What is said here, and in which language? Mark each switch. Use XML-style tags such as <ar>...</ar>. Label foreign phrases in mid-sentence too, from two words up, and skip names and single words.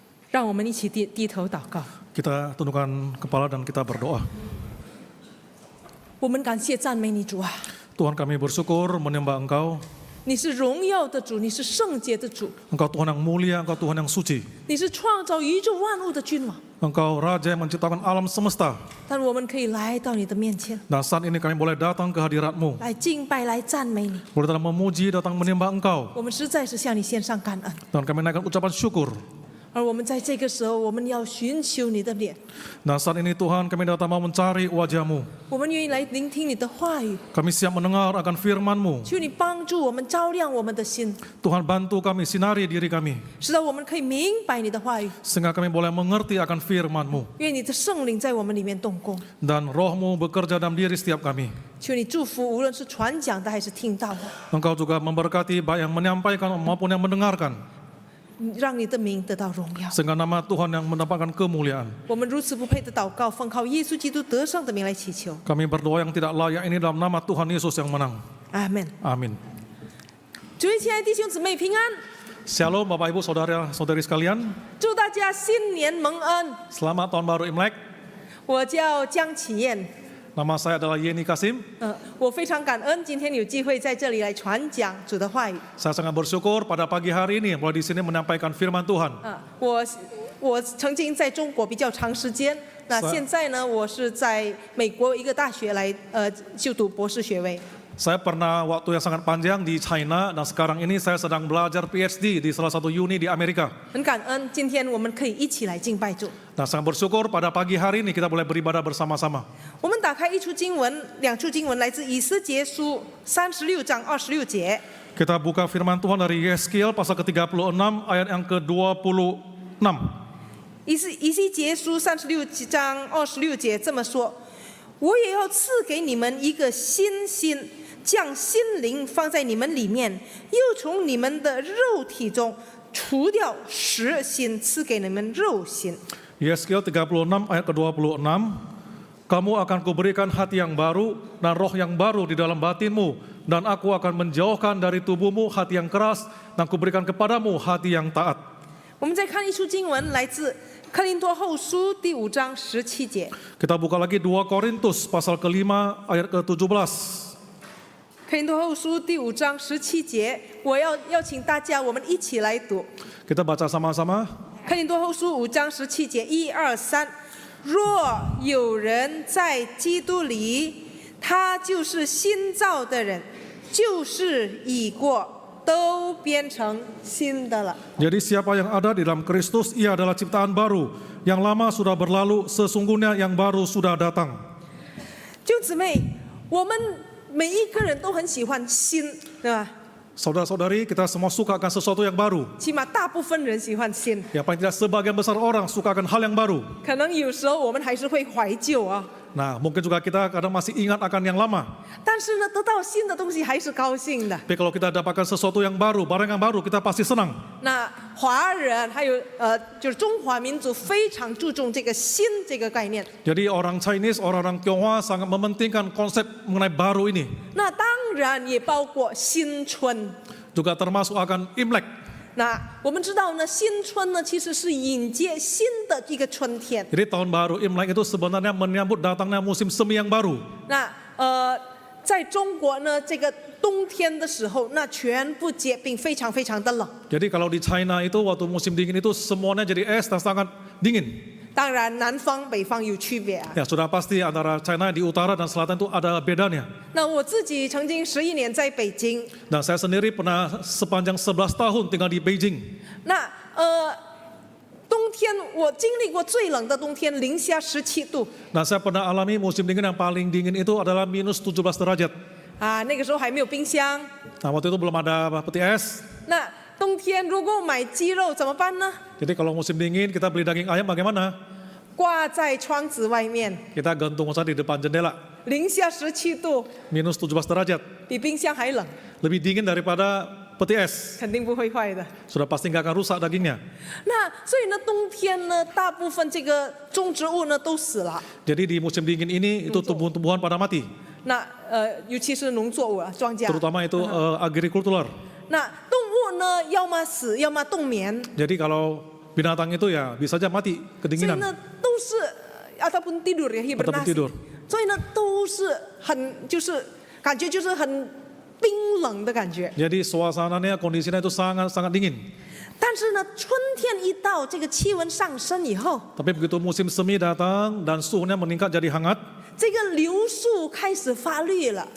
<zh>让我们一起低头祷告。</zh> <id>Kita tundukkan kepala dan kita berdoa.</id> <zh>我们感谢赞美你主啊，</zh> <id>Tuhan kami bersyukur menyembah Engkau.</id> <zh>你是荣耀的主，你是圣洁的主，</zh> <id>Engkau Tuhan yang mulia, Engkau Tuhan yang suci.</id> <zh>你是创造宇宙万物的君王。</zh> <id>Engkau Raja yang menciptakan alam semesta.</id> <zh>但我们可以来到你的面前，</zh> <id>Dan saat ini kami boleh datang ke hadirat-Mu.</id> <zh>来敬拜，来赞美你。</zh> <id>Boleh datang memuji, datang menyembah Engkau.</id> <zh>我们实在是向你献上感恩。</zh> <id>Dan kami naikkan ucapan syukur.</id> <zh>而我们在这个时候，我们要寻求你的脸，</zh> <id>Dan saat ini Tuhan kami datang mau mencari wajah-Mu.</id> <zh>我们愿意来聆听你的话语。</zh> <id>Kami siap mendengar akan firman-Mu.</id> <zh>求你帮助我们，照亮我们的心，</zh> <id>Tuhan bantu kami, sinari diri kami.</id> <zh>使得我们可以明白你的话语。</zh> <id>Sehingga kami boleh mengerti akan firman-Mu.</id> <zh>愿你的圣灵在我们里面动工。</zh> <id>Dan roh-Mu bekerja dalam diri setiap kami.</id> <zh>求你祝福，无论是传讲的还是听到的，</zh> <id>Engkau juga memberkati baik yang menyampaikan maupun yang mendengarkan.</id> <zh>让你的名得到荣耀。</zh> <id>Sehingga nama Tuhan yang mendapatkan kemuliaan.</id> <zh>我们如此不配的祷告，奉靠耶稣基督得胜的名来祈求。</zh> <id>Kami berdoa yang tidak layak ini dalam nama Tuhan Yesus yang menang.</id> <zh>阿门。</zh> <id>Amin.</id> <zh>主位亲爱的弟兄姊妹平安，</zh> <id>Shalom Bapak Ibu Saudara-saudari sekalian.</id> <zh>祝大家新年蒙恩。</zh> <id>Selamat Tahun Baru Imlek.</id> <zh>我叫江启燕，</zh> <id>Nama saya adalah Yeni Kasim.</id> <zh>我非常感恩今天有机会在这里来传讲主的话语。</zh> <id>Saya sangat bersyukur pada pagi hari ini boleh di sini menyampaikan firman Tuhan.</id> <zh>我曾经在中国比较长时间，那现在呢，我是在美国一个大学来就读博士学位。</zh> <id>Saya pernah waktu yang sangat panjang di China dan sekarang ini saya sedang belajar PhD di salah satu uni di Amerika.</id> <zh>很感恩今天我们可以一起来敬拜主。</zh> <id>Dan sangat bersyukur pada pagi hari ini kita boleh beribadah bersama-sama.</id> <zh>我们打开一处经文，两处经文来自以斯结书36章26节。</zh> <id>Kita buka firman Tuhan dari Yeskiel pasal ke-36 ayat yang ke-26.</id> <zh>以西结书36章26节这么说：“我也要赐给你们一个新心，将心灵放在你们里面，又从你们的肉体中除掉实心，赐给你们肉心。”</zh> <id>Yeskiel 36 ayat ke-26. Kamu akan kuberikan hati yang baru dan roh yang baru di dalam batinmu, dan aku akan menjauhkan dari tubuhmu hati yang keras dan kuberikan kepadamu hati yang taat.</id> <zh>我们再看一处经文，来自哥林多后书第5章17节。</zh> <id>Kita buka lagi 2 Korintus pasal ke-5 ayat ke-17.</id> <zh>哥林多后书第5章17节，我要邀请大家，我们一起来读。</zh> <id>Kita baca sama-sama.</id> <zh>哥林多后书5章17节，1、2、3。若有人在基督里，他就是新造的人，旧事已过，都变成新的了。</zh> <id>Jadi siapa yang ada di dalam Kristus, ia adalah ciptaan baru. Yang lama sudah berlalu, sesungguhnya yang baru sudah datang.</id> <zh>弟兄姊妹，我们每一个人都很喜欢新，对吧？</zh> <id>Saudara-saudari, kita semua suka akan sesuatu yang baru.</id> <zh>起码大部分人喜欢新。</zh> <id>Ya paling tidak sebagian besar orang suka akan hal yang baru.</id> <zh>可能有时候我们还是会怀旧啊，</zh> <id>Nah, mungkin juga kita kadang masih ingat akan yang lama.</id> <zh>但是呢，得到新的东西还是高兴的。</zh> <id>Tapi kalau kita dapatkan sesuatu yang baru, barang yang baru, kita pasti senang.</id> <zh>那华人还有就是中华民族非常注重这个新这个概念。</zh> <id>Jadi orang Chinese, orang-orang Tionghoa sangat mementingkan konsep mengenai baru ini.</id> <zh>那当然也包括新春。</zh> <id>Juga termasuk akan Imlek.</id> <zh>那我们知道呢，新春呢其实是迎接新的一个春天。</zh> <id>Jadi tahun baru Imlek itu sebenarnya menyambut datangnya musim semi yang baru.</id> <zh>那在中国呢，这个冬天的时候，那全部结冰，非常非常的冷。</zh> <id>Jadi kalau di China itu waktu musim dingin itu semuanya jadi es dan sangat dingin.</id> <zh>当然，南方北方有区别啊。</zh> <id>Ya sudah pasti antara China di utara dan selatan itu ada bedanya.</id> <zh>那我自己曾经11年在北京，</zh> <id>Dan saya sendiri pernah sepanjang 11 tahun tinggal di Beijing.</id> <zh>那冬天我经历过最冷的冬天，零下17度</zh> <id>Dan saya pernah alami musim dingin yang paling dingin itu adalah minus 17 derajat.</id> <zh>啊，那个时候还没有冰箱。</zh> <id>Nah waktu itu belum ada peti es.</id> <zh>那冬天如果买鸡肉怎么办呢？</zh> <id>Jadi kalau musim dingin kita beli daging ayam bagaimana?</id> <zh>挂在窗子外面，</zh> <id>Kita gantung saja di depan jendela.</id> <zh>零下17度，</zh> <id>Minus 17 derajat.</id> <zh>比冰箱还冷，</zh> <id>Lebih dingin daripada peti es.</id> <zh>肯定不会坏的。</zh> <id>Sudah pasti nggak akan rusak dagingnya.</id> <zh>那所以呢，冬天呢，大部分这个种植物呢都死了。</zh> <id>Jadi di musim dingin ini itu tumbuhan-tumbuhan pada mati.</id> <zh>那尤其是农作物啊，庄稼。</zh> <id>Terutama itu agrikultur.</id> <zh>那动物呢，要么死，要么冬眠。</zh> <id>Jadi kalau binatang itu ya bisa saja mati</id> <zh>所以</zh> <id>kedinginan</id> <zh>呢都是</zh> <id>ataupun tidur ya ataupun hibernasi， tidur.</id> <zh>所以呢都是很就是感觉就是很冰冷的感觉。</zh> <id>Jadi suasananya, kondisinya itu sangat dingin.</id> <zh>但是呢，春天一到，这个气温上升以后，</zh> <id>Tapi begitu musim semi datang dan suhunya meningkat jadi hangat</id> <zh>这个柳树开始发绿了。</zh>